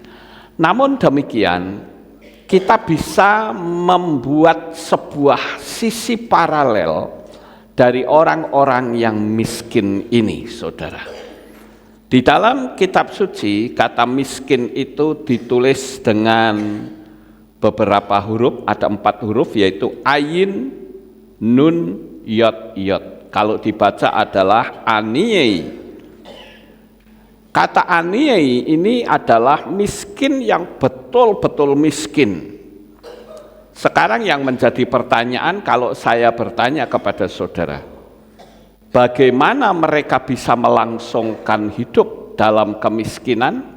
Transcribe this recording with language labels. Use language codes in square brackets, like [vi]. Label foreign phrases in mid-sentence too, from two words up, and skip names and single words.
[id] Namun demikian, kita bisa membuat sebuah sisi paralel dari orang-orang yang miskin ini, saudara. Di dalam kitab suci, kata miskin itu ditulis dengan beberapa huruf, ada 4 huruf, yaitu ayin, nun, yod, yod. Kalau dibaca adalah aniyei. Kata aniyei ini adalah miskin yang betul-betul miskin. Sekarang yang menjadi pertanyaan, kalau saya bertanya kepada saudara, bagaimana mereka bisa melangsungkan hidup dalam kemiskinan?